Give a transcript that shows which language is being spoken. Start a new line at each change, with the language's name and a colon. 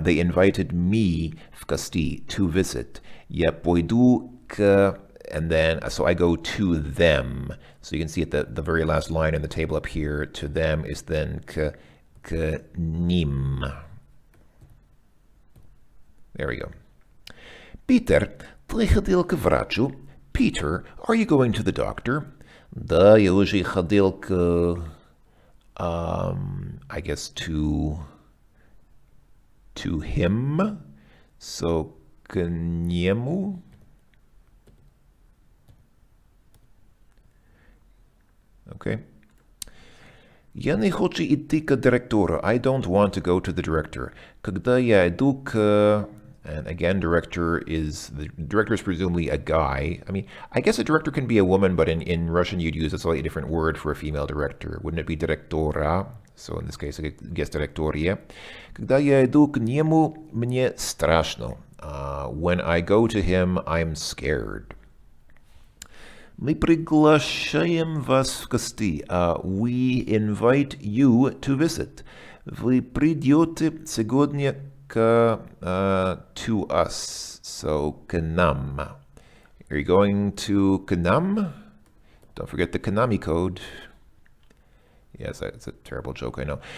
English: They invited me
Russian: в гости
English: to visit.
Russian: Я пойду к...
English: And then, so I go to them. So you can see at the very last line in the table up here, to them is then к ним. There we go.
Russian: Peter, ты ходил к врачу?
English: Peter, are you going to the doctor?
Russian: Да, я уже ходил к...
English: I guess to him.
Russian: So, к нему.
English: Okay.
Russian: Я не хочу идти к директору.
English: I don't want to go to the director.
Russian: Когда я иду к...
English: And again, director is presumably a guy. I mean, I guess a director can be a woman, but in Russian you'd use a slightly different word for a female director. Wouldn't it be директора? So in this case, I guess директория.
Russian: Когда я иду к нему, мне страшно.
English: When I go to him, I'm scared.
Russian: Мы приглашаем вас в гости.
English: We invite you to visit.
Russian: Вы придете сегодня
English: to us.
Russian: So, к нам.
English: Are you going to
Russian: к нам?
English: Don't forget the Konami code. Yes, it's a terrible joke, I know.